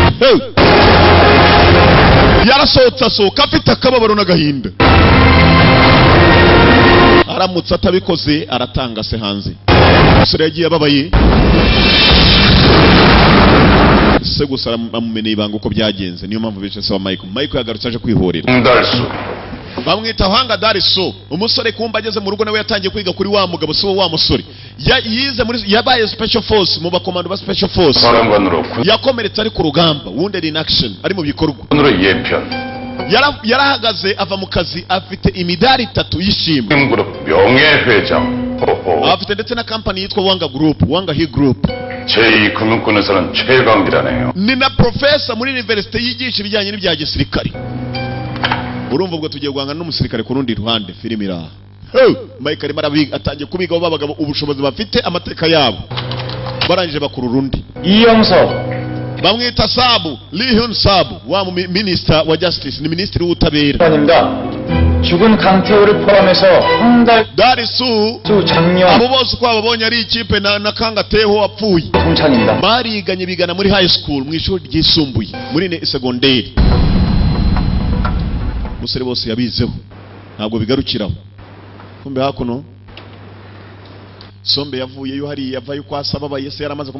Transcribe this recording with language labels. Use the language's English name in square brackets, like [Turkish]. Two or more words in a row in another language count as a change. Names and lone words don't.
[Kinyarwanda] yarasohotse asohoka afite akababaro n'agahinda aramutse atabikoze aratanga se hanze umusore yagiye ababaye se gusa amumeneye ibanga uko byagenze niyo mpamvu bice se wa Michael yagarutse aje kwihorera [Korean] 달수. [Kinyarwanda] bamwita Hanga Dariso umusore kumba ageze mu rugo nawe yatangiye kwiga kuri wa mugabo se wa musore yize muri yabaye [English] special force [Kinyarwanda] mu bakomando ba [English] special force [Korean] 사령관으로 [Kinyarwanda] yakomeretse ari ku rugamba [English] wounded in action [Kinyarwanda] ari mu bikorwa [Korean] 군으로 예편. [Kinyarwanda] yarahagaze ava mu kazi afite imidari 3 y'ishimwe [Korean] 그룹 명예회장. 호호. [Kinyarwanda] afite ndetse na company yitwa Wanga Group Wanga He Group [Korean] 제2금융권에서는 최강이라네요. [Kinyarwanda] ni na professor muri university yigisha ibijyanye n'ibya gisirikare urumva ubwo tugiye guhangana n'umusirikare ku rundi ruhande filimi iraha Michael marabiga atangiye kubigaho babagabo ubushobozi bafite amateka yabo barangije bakuru rundi [Korean] 이영석 [Kinyarwanda] bamwita Sabu Lee Hyun Sabu wa minister wa justice ni ministry w'ubutabera [Korean] 입니다. 죽은 강태호를 포함해서 홍달 Darisu 장영 [Kinyarwanda] abo bose uko babonye ari ikipe na Kangateho wapfuye [Korean] 동창입니다. [Kinyarwanda] bariganye bigana muri [English] high school [Kinyarwanda] mu ishuri ryisumbuye muri segonderi musore bose yabizeho ntabwo bigarukiraho kumbe hakuno Sombe yavuyeyo hariya yavayo kwa Sababaye se yaramaze